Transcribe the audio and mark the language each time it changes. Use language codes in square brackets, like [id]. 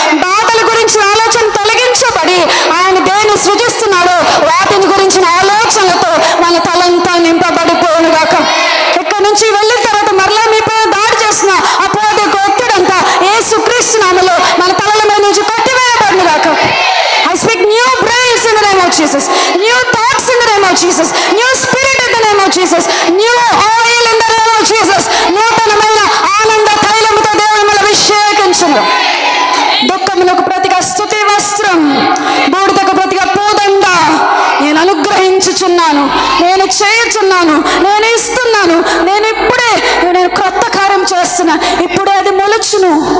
[te] బాధల గురించి ఆలోచన తొలగించబడి ఆయన దేన్ని సృజిస్తున్నాడో వాటిని గురించిన ఆలోచనలతో మన తలంతా నింపబడిపోనుగాక. ఇక్కడ నుంచి వెళ్ళిన తర్వాత మరలా మీపై దాడి చేసిన అపవాది ఒత్తిడంతా యేసుక్రీస్తు నామములో మన తలల మీద నుంచి కొట్టివేయబడునుగాక. [en] I speak new brains in the name of Jesus, new thoughts in the name of Jesus, new spirit in the name of Jesus, new oil in the name of Jesus. [te] నూతనమైన ఆనంద తైలముతో దేవుడు మిమ్మల్ని అభిషేకించును. దుఃఖమునకు ప్రతిగా స్తుతి వస్త్రం, బూడిదకు ప్రతిగా పూదండ నేను అనుగ్రహించుచున్నాను, నేను చేయుచున్నాను, నేను ఇస్తున్నాను. నేను క్రొత్త కార్యం చేస్తున్నా, ఇప్పుడే అది మొలచును.